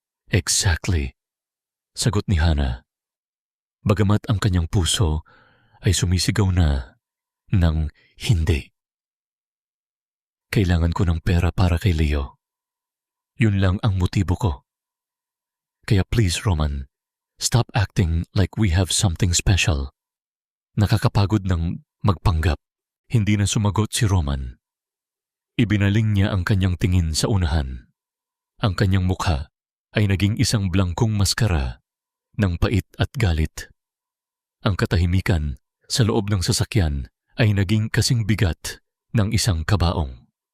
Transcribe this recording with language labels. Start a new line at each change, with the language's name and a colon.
Filipino: Exactly, sagot ni Hana. Bagamat ang kanyang puso ay sumisigaw na ng hindi. Kailangan ko ng pera para kay Leo. Yun lang ang motibo ko.
English: Kaya please, Roman, stop acting like we have something special.
Filipino: Nakakapagod ng magpanggap. Hindi na sumagot si Roman. Ibinaling niya ang kanyang tingin sa unahan. Ang kanyang mukha ay naging isang blangkong maskara ng pait at galit. Ang katahimikan sa loob ng sasakyan ay naging kasing bigat ng isang kabaong.